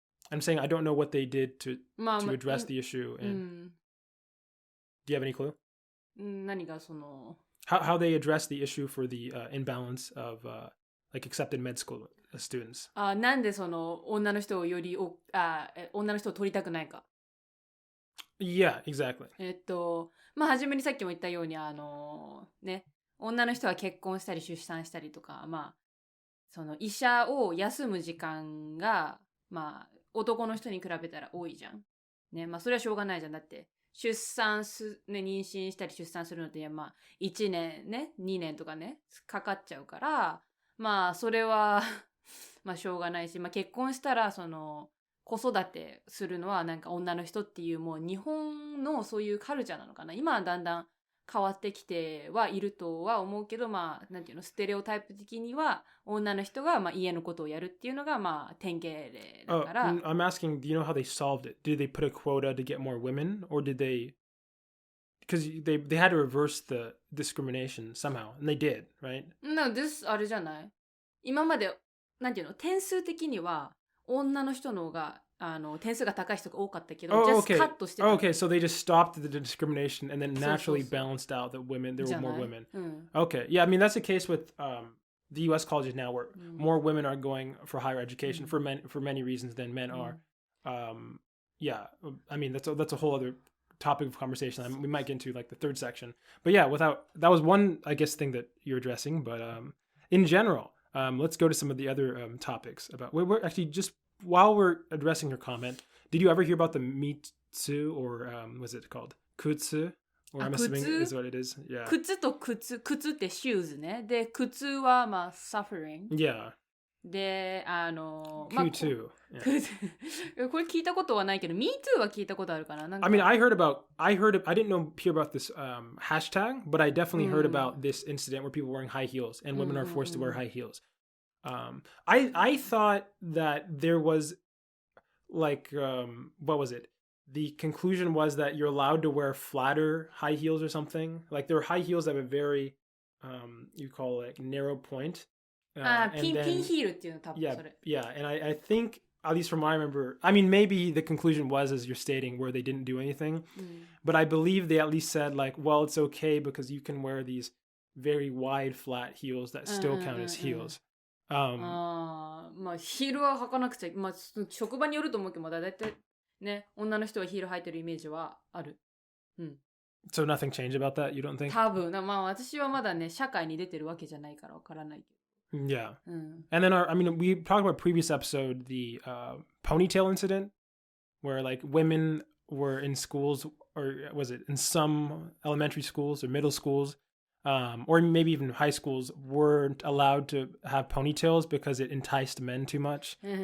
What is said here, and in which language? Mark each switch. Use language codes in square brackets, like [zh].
[en] I'm saying I don't know what they did to address the issue. And do you have any clue? [ja] 何がその [en] how they address the issue for the imbalance of like accepted med school students? [ja] なんでその女の人を女の人を取りたくないか。 [en] Yeah, exactly. [ja] 初めにさっきも言ったようにね、女の人は結婚したり出産したりとか、その医者を休む時間が男の人に比べたら多いじゃん。ね、それはしょうがないじゃん。だって妊娠したり出産するのって1年ね、2年とかねかかっちゃうから、それはしょうがないし、結婚したらその子育てするのはなんか女の人っていうもう日本のそういうカルチャーなのかな。今はだんだん変わってきてはいるとは思うけど、なんていうの、ステレオタイプ的には女の人が家のことをやるっていうのが典型例だから。 [en] I'm asking, do you know how they solved it? Did they put a quota to get more women, or did they? Because they had to reverse the discrimination somehow, and they did, right? No, this [ja] あれじゃない。今までなんていうの、点数的には女の人の方が点数が高い人が多かったけど、just カットしてた。 [en] Okay, so they just stopped the discrimination and then naturally balanced out that there were more women. Okay, yeah, I mean that's the case with the U.S. colleges now, where more women are going for higher education for many reasons than men are. Yeah, I mean that's a whole other topic of conversation. We might get into like the third section, but yeah, that was one, I guess, thing that you're addressing. But in general, let's go to some of the other topics about. We're actually just. While we're addressing your comment, did you ever hear about the mitsu, or what's it called? Kutsu? Or I'm assuming is what it is. Yeah. [ja] 靴と靴って shoes ね。で、靴はsuffering. [en] Yeah. [ja] で、 Q2. [en] Yeah. [ja] これ聞いたことはないけど、Me Too は聞いたことあるかな。 [en] I mean, I didn't hear about this hashtag, but I definitely heard about this incident where people were wearing high heels and women are forced to wear high heels. I thought that there was like what was it? The conclusion was that you're allowed to wear flatter high heels or something. Like there were high heels that were very you call it like narrow point. [ja] ピンヒールっていうの多分それ。 [en] Yeah, and I think, at least from what I remember, I mean, maybe the conclusion was, as you're stating, where they didn't do anything. But I believe they at least said like, well, it's okay because you can wear these very wide flat heels that still count as heels. [ja] ヒールは履かなくちゃ、職場によると思うけど、だいたいね、女の人はヒール履いてるイメージはある。 [en] So nothing changed about that, you don't think? [ja] 多分、私はまだね、社会に出てるわけじゃないからわからないけど。 [en] Yeah. And then we talked about previous episode, the ponytail incident, where like women were in schools, or was it in some elementary schools or middle schools, or maybe even high schools, weren't allowed to have ponytails because it enticed men too much.